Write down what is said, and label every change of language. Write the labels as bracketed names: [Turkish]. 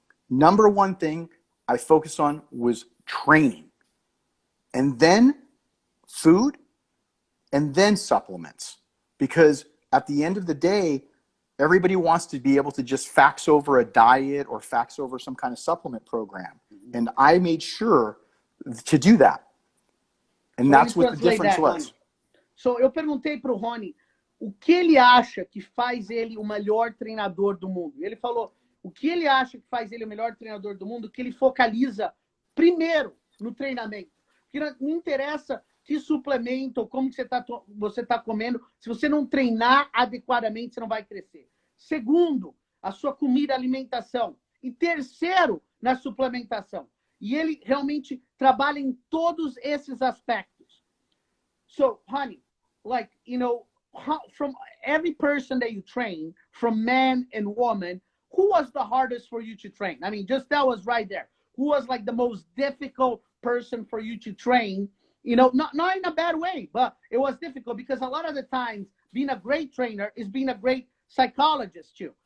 [English] Number one thing I focused on was training, and then food, and then supplements. Because at the end of the day, everybody wants to be able to just fax over a diet or fax over some kind of supplement program. And I made sure to do that. And so that's what the difference was. [Portuguese] So eu perguntei para o Hany o que ele acha que faz ele o melhor treinador do mundo. Ele falou o que ele acha que faz ele o melhor treinador do mundo, que ele focaliza primeiro no treinamento. Porque não interessa que suplemento ou como que você tá comendo. Se você não treinar adequadamente, você não vai crescer. Segundo, a sua comida, alimentação. E terceiro, na suplementação. E ele realmente trabalha em todos esses aspectos. [English] So, Hany, like, from every person that you train, from man and woman, who was the hardest for you to train? I mean, just that was right there. Who was like the most difficult person for you to train? Not in a bad way, but it was difficult because a lot of the times being a great trainer is being a great psychologist too.